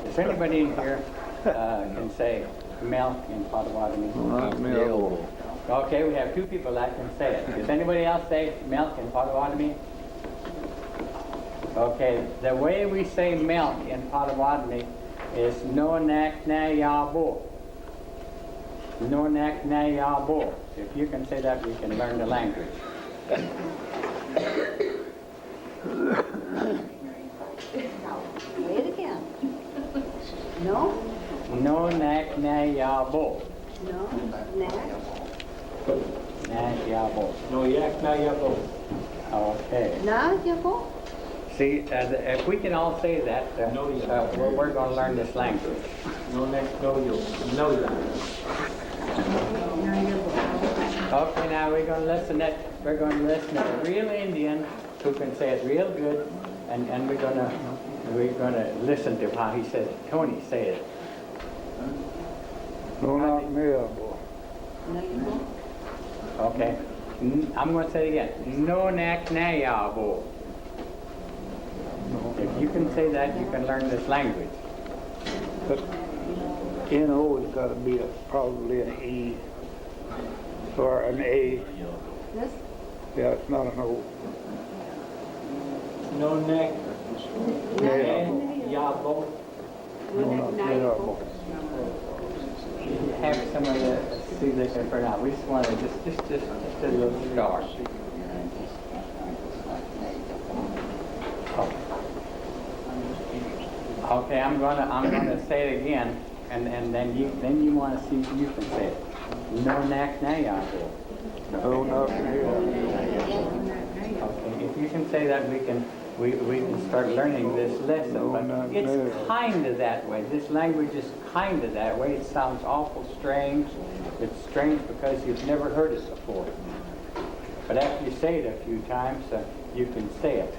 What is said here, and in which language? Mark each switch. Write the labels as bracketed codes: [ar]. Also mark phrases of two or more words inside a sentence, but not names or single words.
[en] Is anybody in here can say milk in Potawatomi? Milk. Okay, we have two people that can say it. Does anybody else say milk in Potawatomi? Okay, the way we say milk in Potawatomi is [pot] no nak na yabo. No nak na yabo. [en] If you can say that, we can learn the language. Say it again. No? [pot] No nak na yabo. No? Neck? Na yabo. No yak na yabo. [en] Okay. [pot] Na, Yabo? [en] See, if we can all say that, we're going to learn this language. [pot] No neck, no yo. No yak. [en] Okay, now we're going to listen to a real Indian who can say it real good, and we're going to listen to how he says it. Tony, say it. [pot] No nak me yabo. No, Yabo? [en] Okay. I'm going to say it again. [pot] No nak na yabo. [en] If you can say that, you can learn this language. But N-O has got to be probably an E or an A. This? Yeah, it's not an O. [pot] No neck, Yabo. No neck, na, Yabo? [en] Have some of the, see this for now. We just want to just a little start. Okay, I'm gonna say it again, and then you want to see if you can say it. [pot] No nak na yabo. No nak me yabo. [en] Okay, if you can say that, we can start learning this lesson. But it's kind of that way. This language is kind of that way. It sounds awful strange. It's strange because you've never heard it before. But after you say it a few times, you can say it.